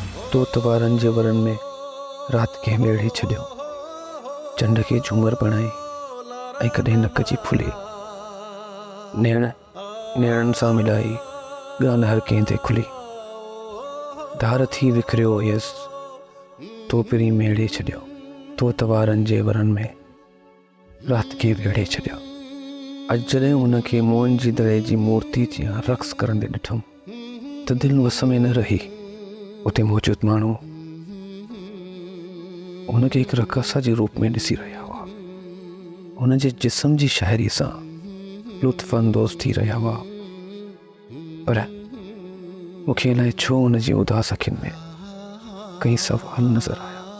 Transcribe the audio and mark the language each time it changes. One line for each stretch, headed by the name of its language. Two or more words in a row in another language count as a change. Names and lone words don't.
Sindhi: तो तवारन जे वरन में रात के मेढ़े छॾियो, चंड के झूमर बणाई ऐं कॾहिं नक जी फुली, नेण नेणनि सां मिलाई ॻाल्हि हर कंहिं ते खुली। धार थी विखरियो हुयसि तो पिरी मेढ़े छॾियो, तो तवारन जे वरन में रात के वेढ़े छॾियो। अॼु जॾहिं हुनखे मोहन जी दड़े जी मूर्ति जी रक़्स करंदे ॾिठुमि त दिलि वस में न रही। उते मौजूद माण्हू हुनखे हिकु रक़सा जे रूप में ॾिसी रहिया हुआ। हुन जे जिस्म जी शाइरी सां लुत्फ़ अंदोज़ थी रहिया हुआ, पर मूंखे अलाए छो हुन जी उदास अखियुनि में कई सवाल नज़र आया।